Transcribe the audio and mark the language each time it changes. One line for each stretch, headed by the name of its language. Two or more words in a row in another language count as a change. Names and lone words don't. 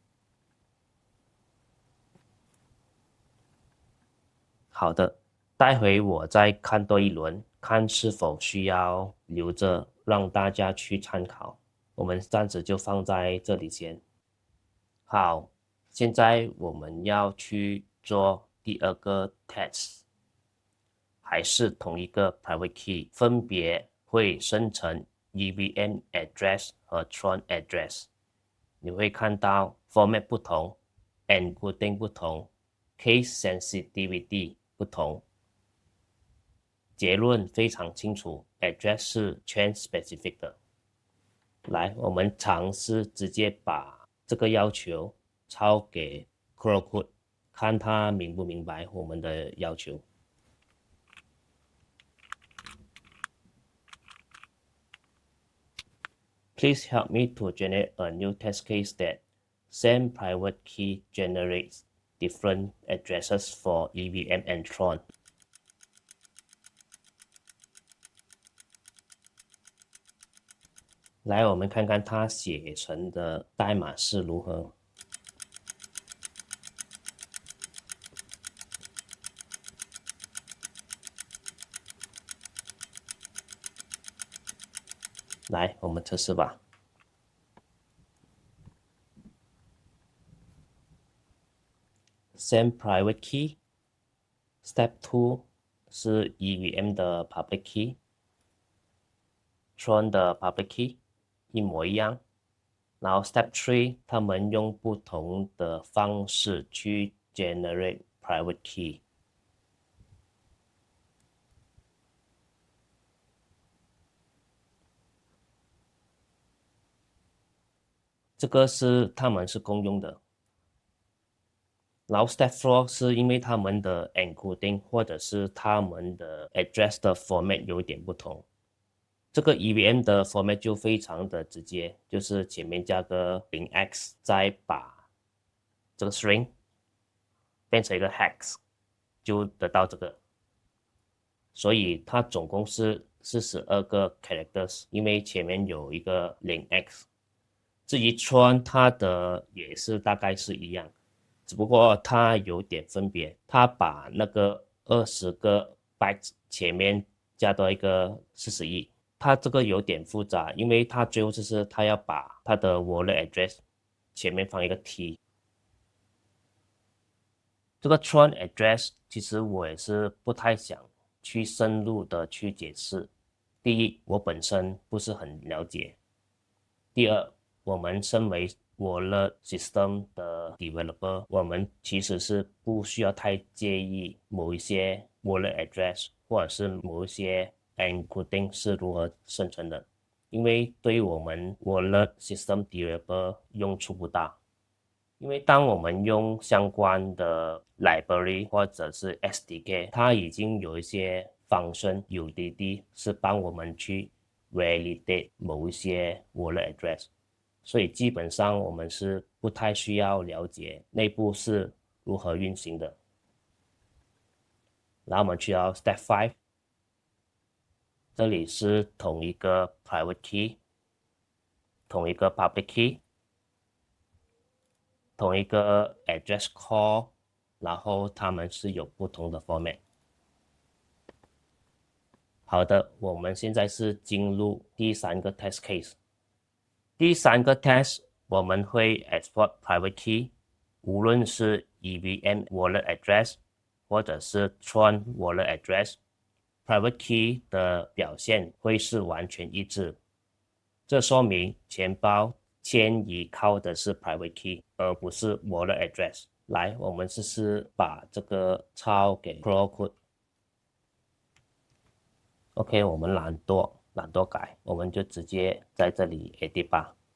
Chinese: 好的，待會我再看多一輪，看是否需要留着讓大家去參考。我們暫時就放在這裡先。好，現在我們要去做第二個 test， 還是同一個
English: private key，
Chinese: 分別會生成
English: EVM address
Chinese: 和
English: Tron address。
Chinese: 你會看到 format 不同 ，encoding 不同 ，
English: case sensitivity
Chinese: 不同。結論非常清楚 ，address 是
English: chain specific
Chinese: 的。來，我們嘗試直接把這個要求抄給 Crowdcode， 看他明不明白我們的要求。
English: Please help me to generate a new test case that same private key generates different addresses for EVM and Tron。
Chinese: 來，我們看看它寫成的代碼是如何。來，我們測試吧。
English: Same private key。
Chinese: Step 2 是 EVM 的
English: public key。
Chinese: Tron 的
English: public key
Chinese: 一模一樣。然後 Step 3，他們用不同的方式去
English: generate private key。
Chinese: 這個是他們是共用的。然後 Step 4是因為他們的 encoding 或者是他們的 address 的 format 有一點不同。這個 EVM 的 format 就非常的直接，就是前面加個 0x， 再把這個 string 變成一個 hex， 就得到這個。所以它總共是42個 characters， 因為前面有一個 0x。至於 Tron 它的也是大概是一樣，只不過它有點分別，它把那個20個 bytes 前面加多一個41，它這個有點複雜，因為它最後就是它要把它的
English: wallet address
Chinese: 前面放一個 T。這個 Tron address 其實我也是不太想去深入的去解釋。第一，我本身不是很了解。第二，我們身為
English: Wallet System
Chinese: 的 Developer， 我們其實是不需要太介意某一些
English: Wallet Address
Chinese: 或者是某一些 Encoding 是如何生成的，因為對於我們
English: Wallet System Developer
Chinese: 用處不大。因為當我們用相關的 Library 或者是 SDK， 它已經有一些
English: Function UDD
Chinese: 是幫我們去 Validate 某一些
English: Wallet Address。
Chinese: 所以基本上我們是不太需要了解內部是如何運行的。然後我們去到 Step 5，這裡是同一個
English: Private Key，
Chinese: 同一個
English: Public Key，
Chinese: 同一個
English: Address Call，
Chinese: 然後它們是有不同的 Format。好的，我們現在是進入第三個
English: Test Case。
Chinese: 第三個 test， 我們會
English: export private key，
Chinese: 無論是
English: EVM wallet address
Chinese: 或者是
English: Tron wallet address， private key
Chinese: 的表現會是完全一致。這說明錢包遷移靠的是
English: private key，
Chinese: 而不是
English: wallet address。
Chinese: 來，我們試試把這個抄給 Crowdcode。OK， 我們懶惰改，我們就直接在這裡 edit 吧。